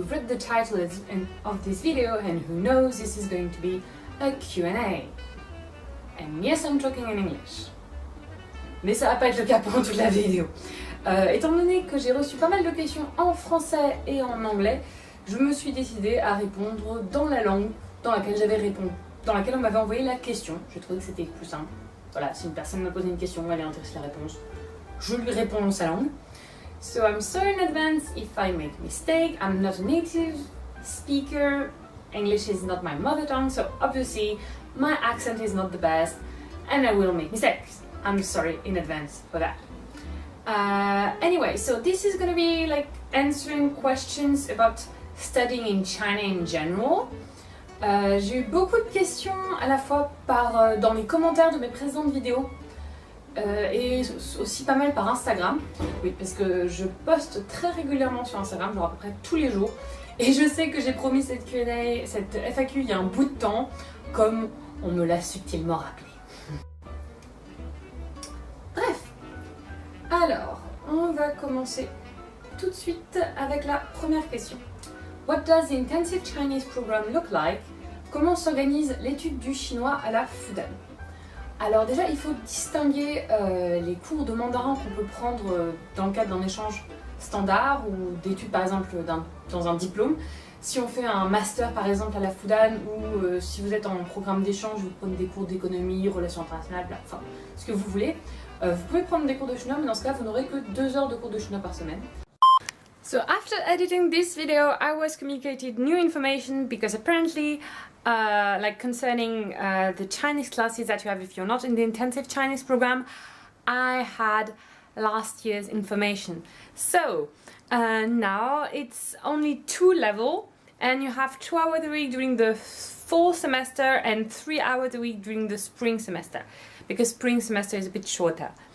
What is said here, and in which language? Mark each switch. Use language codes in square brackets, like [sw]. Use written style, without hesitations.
[en] the title of this video, and who knows, this is going to be a Q&A. And yes, I'm talking in English. [fr] Mais ça va pas être le cas pendant toute la vidéo. Étant donné que j'ai reçu pas mal de questions en français et en anglais, je me suis décidée à répondre dans la langue dans laquelle j'avais répondu, dans laquelle on m'avait envoyé la question. J'ai trouvé que c'était plus simple. Voilà, si une personne me pose une question, elle est intéressée à la réponse, je lui réponds dans sa langue. [en] So I'm sorry in advance if I make a mistake. I'm not a native speaker. English is not my mother tongue, so obviously my accent is not the best and I will make mistakes. I'm sorry in advance for that. Anyway, so this is gonna be like answering questions about studying in China in general. [fr] J'ai eu beaucoup de questions à la fois dans les commentaires de mes précédentes vidéos et aussi pas mal par Instagram. Oui, parce que je poste très régulièrement sur Instagram, genre à peu près tous les jours. Et je sais que j'ai promis cette Q&A, cette FAQ il y a un bout de temps, comme on me l'a subtilement rappelé. Bref, alors, on va commencer tout de suite avec la première question. [en] What does the intensive Chinese program look like? [fr] Comment s'organise l'étude du chinois à la Fudan? Alors déjà, il faut distinguer les cours de mandarin qu'on peut prendre dans le cadre d'un échange standard ou d'études par exemple dans un diplôme. Si on fait un master par exemple à la Fudan ou si vous êtes en programme d'échange, vous prenez des cours d'économie, relations internationales, enfin ce que vous voulez. Vous pouvez prendre des cours de chinois, mais dans ce cas, vous n'aurez que 2 heures de cours de chinois par semaine. [en] So after editing this video, I was communicated new information because apparently, like concerning the Chinese classes that you have if you're not in the intensive Chinese program, I had last year's information. So now it's only 2 levels, and you have 2 hours a week during the fall semester and 3 hours a week during the spring semester, because spring semester is a bit shorter.